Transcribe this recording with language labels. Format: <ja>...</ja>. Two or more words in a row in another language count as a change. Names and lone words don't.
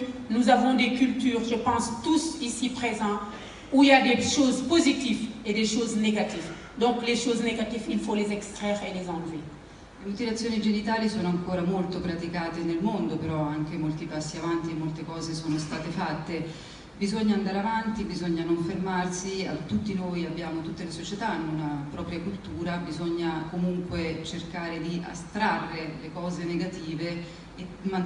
<fr>Nous avons des cultures, je pense tous ici présents, où il y a des choses positives et des choses négatives. Donc les choses négatives, il faut les extraire et les enlever.</fr> <it>Le mutilazioni genitali sono ancora molto praticate nel mondo, però anche molti passi avanti e molte cose sono state fatte. Bisogna andare avanti, bisogna non fermarsi, tutti noi abbiamo, tutte le società hanno una propria cultura, bisogna comunque cercare di astrarre le cose negative e</it>